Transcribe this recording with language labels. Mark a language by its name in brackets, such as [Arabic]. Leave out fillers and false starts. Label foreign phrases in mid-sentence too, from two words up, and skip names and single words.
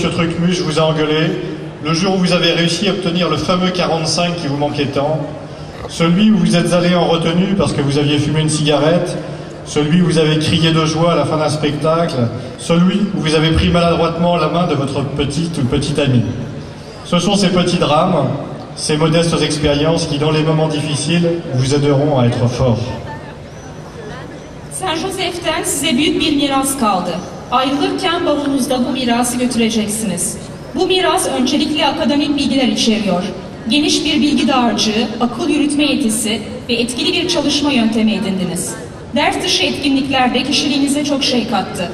[French] Trucmuche vous a engueulé, le jour où vous avez réussi à obtenir le fameux 45 qui vous manquait tant, celui où vous êtes allé en retenue parce que vous aviez fumé une cigarette, celui où vous avez crié de joie à la fin d'un spectacle, celui où vous avez pris maladroitement la main de votre petite ou petit ami. Ce sont ces petits drames, ces modestes expériences qui, dans les moments difficiles, vous aideront à être forts. [Turkish] Saint Joseph'ten size büyük bir miras kaldı. Ayrılırken bavulunuzda bu mirası götüreceksiniz. Bu miras öncelikle akademik bilgiler içeriyor. Geniş bir bilgi dağarcığı, akıl yürütme yetisi ve etkili bir çalışma yöntemi edindiniz. Ders dışı etkinliklerde kişiliğinize çok şey kattı.